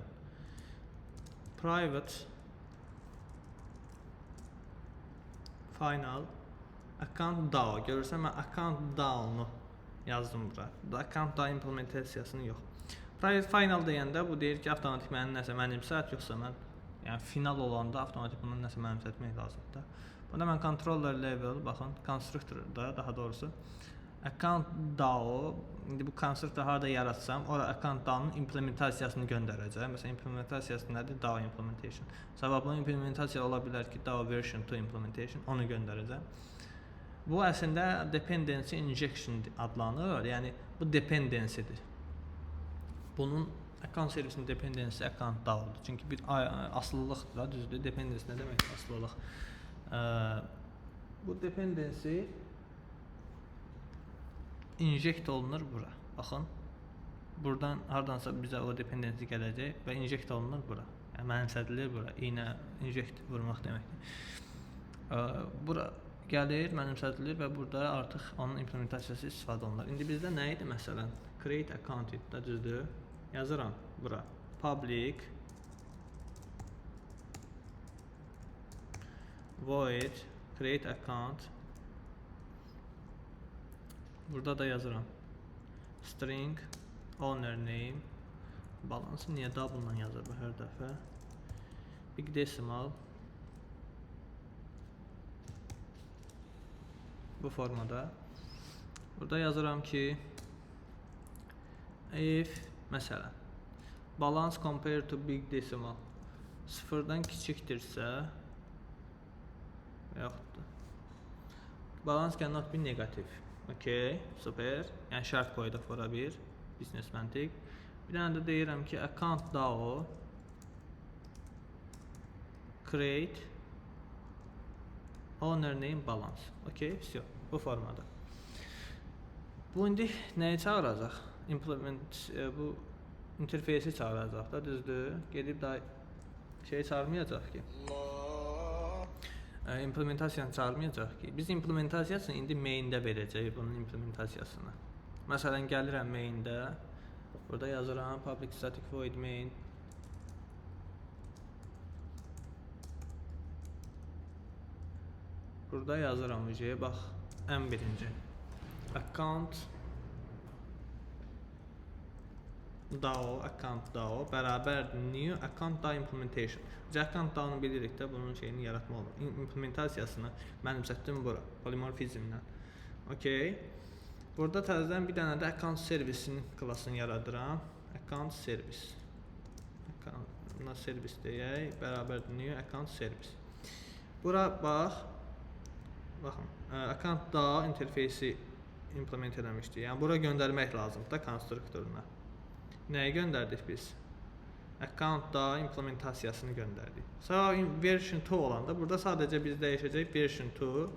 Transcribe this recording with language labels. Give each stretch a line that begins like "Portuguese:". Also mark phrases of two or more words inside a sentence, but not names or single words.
English: Private final account DAO.
Azerbaijani: Görürsən mən
English: account DAO-nu
Azerbaijani: yazdım bura.
English: Account DAO
Azerbaijani: implementasiyasını yox.
English: Private final
Azerbaijani: deyəndə bu deyir ki, avtomatik nəsə mənimsət, yoxsa mən yəni final olanda avtomatik bunun nəsə mənimsətmək lazımdır. Bunda mən
English: controller level,
Azerbaijani: baxın, constructorda daha doğrusu
English: account DAO,
Azerbaijani: indi bu constructor harada yaratsam, ora
English: account DAO-nun
Azerbaijani: implementasiyasını göndərəcəm. Məsələn, implementasiyası nədir?
English: DAO implementation.
Azerbaijani: Sabah bunun implementasiya ola bilər ki,
English: DAO version 2 implementation,
Azerbaijani: onu göndərəcəm. Bu əslində
English: dependency injection
Azerbaijani: adlanır. Yəni bu dependency'dir. Bunun account servisinin dependency
English: account DAO-dur.
Azerbaijani: Çünki bir asılılıqdır da, düzdür. Dependency nə deməkdir? Asılılıq. Bu dependency inject olunur bura. Baxın. Buradan hardansa bizə o dependency gələcək və inject olunur bura. Yəni mənimsədilir bura. İynə inject vurmaq deməkdir. Bura gəlir, mənimsədilir və burada artıq onun implementasiyası istifadə olunur. İndi bizdə nə idi məsələn?
English: Create account
Azerbaijani: idi, düzdür? Yazıram bura.
English: Public void create account.
Azerbaijani: Burada da yazıram.
English: String owner name.
Azerbaijani: Balansı niyə double-la yazır bu hər dəfə?
English: Big decimal.
Azerbaijani: Bu formada. Burada yazıram ki if məsələn
English: balance compared to big decimal
Azerbaijani: sıfırdan kiçikdirsə və yaxud da
English: balance cannot be negative.
Azerbaijani: Okay, super. Yəni şərt qoyduq bura bir business məntiq. Bir dənə də deyirəm ki
English: account DAO create owner name balance.
Azerbaijani: Okay, все. Bu formada. Bu indi nəyi çağıracaq? Bu interfeysi çağıracaq da, düzdür? Gedib da şey çağırmayacaq ki. Implementasiyanı çağırmayacaq ki. Biz implementasiyasını indi main-də verəcəyik bunun implementasiyasını. Məsələn, gəlirəm main-də. Burada yazıram
English: public static void main.
Azerbaijani: Burada yazıram bax, ən birinci
English: account DAO
Azerbaijani: bərabər
English: new account DAO implementation. Account DAO-nu
Azerbaijani: bilirik də bunun şeyini yaratma olur. İmplementasiyasını mənimsətdim bura, polimorfizmlə. Okay. Burada təzədən bir dənə də account servisin klassını yaradıram.
English: Account service.
Azerbaijani: Buna servis deyək, bərabərdir
English: new account service.
Azerbaijani: Bura bax. Baxın,
English: account DAO
Azerbaijani: interfeysi implement eləmişdik. Yəni bura göndərmək lazımdır da konstruktoruna. Nəyi göndərdik biz?
English: Account DAO
Azerbaijani: implementasiyasını göndərdik. Sonra version 2 olanda burada sadəcə biz dəyişəcək version 2.